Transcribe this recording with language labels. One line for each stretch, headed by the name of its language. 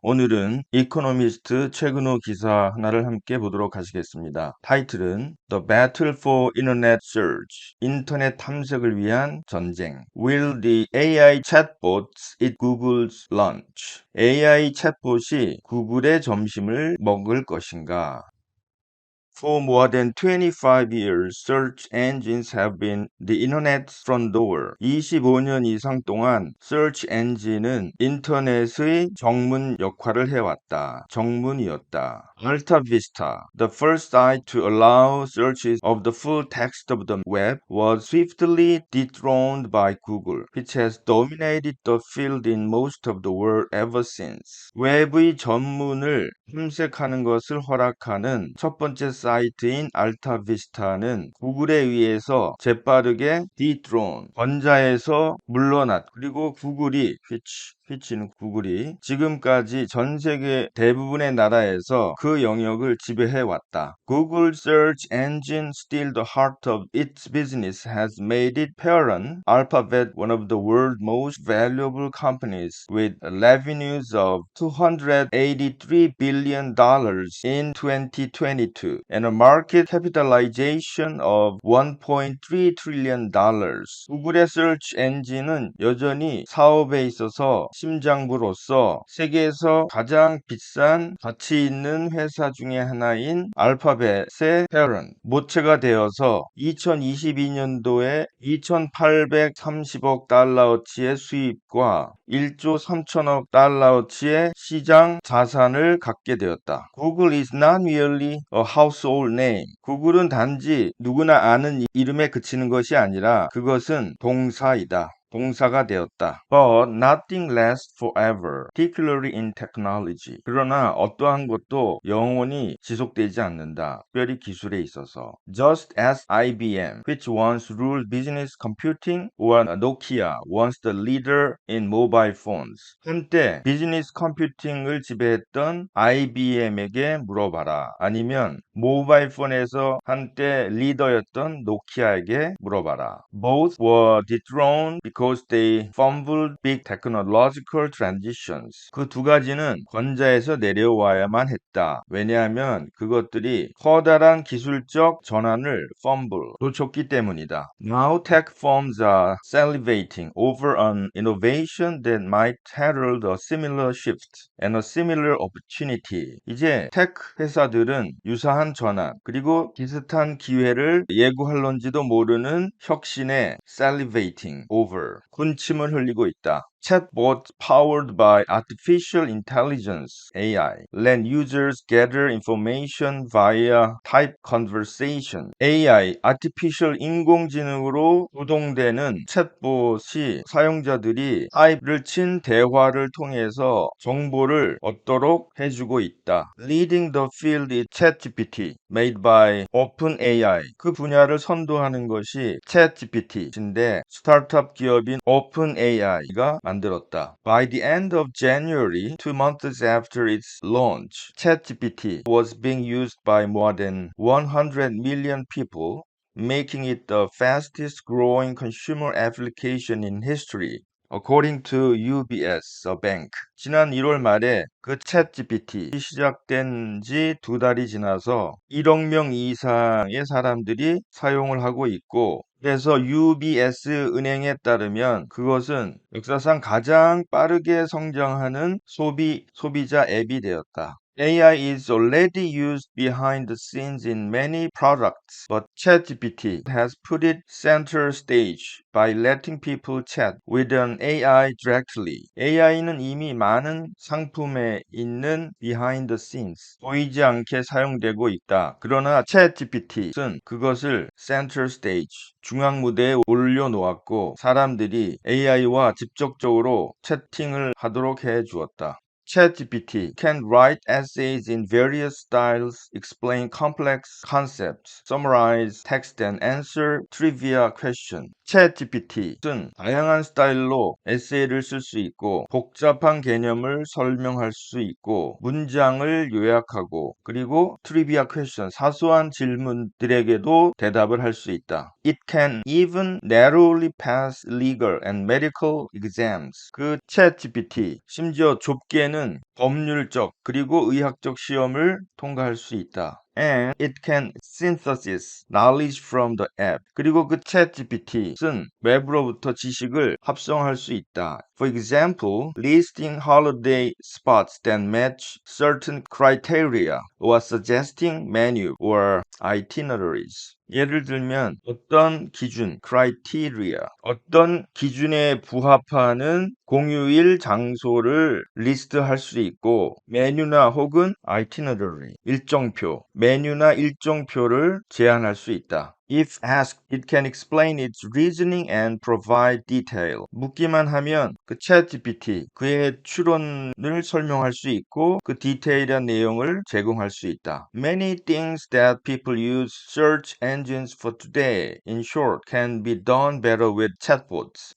Korean: 오늘은 이코노미스트 최근호 기사 하나를 함께 보도록 하시겠습니다. 타이틀은
English: The Battle for Internet Search,
Korean: 인터넷 탐색을 위한 전쟁.
English: Will the AI chatbots eat Google's lunch?
Korean: AI 챗봇이 구글의 점심을 먹을 것인가?
English: For more than 25 years, search engines have been the internet's front door.
Korean: 25년 이상 동안
English: search engine
Korean: 은 인터넷의 정문 역할을 해왔다. 정문이었다.
English: Alta Vista, the first site to allow searches of the full text of the web, was swiftly dethroned by Google, which has dominated the field in most of the world ever since.
Korean: 웹의 전문을 탐색하는 것을 허락하는 첫 번째 사이트인 알타비스타는 구글에 의해서 재빠르게 dethrone, 권좌에서 물러났. 그리고 구글이 휘치는 구글이 지금까지 전 세계 대부분의 나라에서 그 영역을 지배해 왔다.
English: Google search engine still the heart of its business has made it parent Alphabet one of the world's most valuable companies with revenues of $283 billion in 2022 and a market capitalization of $1.3 trillion.
Korean: 구글의
English: search engine
Korean: 은 여전히 사업에 있어서 심장부로서 세계에서 가장 비싼 가치 있는 회사 중에 하나인 알파벳의 parent, 모체가 되어서 2022년도에 2,830억 달러어치의 수입과 1조 3천억 달러어치의 시장 자산을 갖게 되었다.
English: Google is not merely a household name.
Korean: 구글은 단지 누구나 아는 이름에 그치는 것이 아니라 그것은 동사이다. 동사가 되었다.
English: But nothing lasts forever, particularly in technology.
Korean: 그러나 어떠한 것도 영원히 지속되지 않는다. 특별히 기술에 있어서.
English: Just as IBM, which once ruled business computing, or Nokia, once the leader in mobile phones.
Korean: 한때 비즈니스 컴퓨팅을 지배했던 IBM에게 물어봐라. 아니면 모바일 폰에서 한때 리더였던 노키아에게 물어봐라.
English: Both were dethroned because they fumbled big technological transitions.
Korean: 그 두 가지는 권좌에서 내려와야만 했다. 왜냐하면 그것들이 커다란 기술적 전환을 fumble, 놓쳤기 때문이다.
English: Now tech firms are salivating over an innovation that might herald a similar shift and a similar opportunity.
Korean: 이제 테크 회사들은 유사한 전환 그리고 비슷한 기회를 예고할런지도 모르는 혁신에
English: salivating over,
Korean: 군침을 흘리고 있다.
English: Chatbots powered by artificial intelligence (AI) let users gather information via type conversation.
Korean: AI, artificial 인공지능으로 구동되는 챗봇이 사용자들이 타입을 친 대화를 통해서 정보를 얻도록 해주고 있다.
English: Leading the field is ChatGPT, made by OpenAI.
Korean: 그 분야를 선도하는 것이 ChatGPT인데 스타트업 기업인 OpenAI가 만들었다.
English: By the end of January, 2 months after its launch, ChatGPT was being used by more than 100 million people, making it the fastest growing consumer application in history. According to UBS, a bank.
Korean: 지난 1월 말에 그 챗GPT 시작된 지 2달이 지나서 1억 명 이상의 사람들이 사용을 하고 있고 그래서 UBS 은행에 따르면 그것은 역사상 가장 빠르게 성장하는 소비자 앱이 되었다.
English: AI is already used behind the scenes in many products, but ChatGPT has put it center stage by letting people chat with an AI directly.
Korean: AI는 이미 많은 상품에 있는
English: behind the scenes,
Korean: 보이지 않게 사용되고 있다. 그러나 ChatGPT는 그것을
English: center stage,
Korean: 중앙 무대에 올려놓았고 사람들이 AI와 직접적으로 채팅을 하도록 해 주었다.
English: ChatGPT can write essays in various styles, explain complex concepts, summarize text and answer trivia questions.
Korean: 챗GPT는 다양한 스타일로 에세이를 쓸 수 있고 복잡한 개념을 설명할 수 있고 문장을 요약하고 그리고 트리비아 퀘스천 사소한 질문들에게도 대답을 할 수 있다.
English: It can even narrowly pass legal and medical exams.
Korean: 그 챗GPT 심지어 좁게는 법률적 그리고 의학적 시험을 통과할 수 있다.
English: And it can synthesis knowledge from the app.
Korean: 그리고 그 챗GPT는 웹으로부터 지식을 합성할 수 있다.
English: For example, listing holiday spots that match certain criteria or suggesting menu or itineraries.
Korean: 예를 들면 어떤 기준, criteria, 어떤 기준에 부합하는 공휴일 장소를 리스트할 수 있고 메뉴나 혹은 itinerary, 일정표, 메뉴나 일정표를 제안할 수 있다.
English: If asked, it can explain its reasoning and provide detail.
Korean: 묻기만 하면 그 챗GPT 그의 추론을 설명할 수 있고 그 디테일한 내용을 제공할 수 있다.
English: Many things that people use search engines for today, in short, can be done better with chatbots.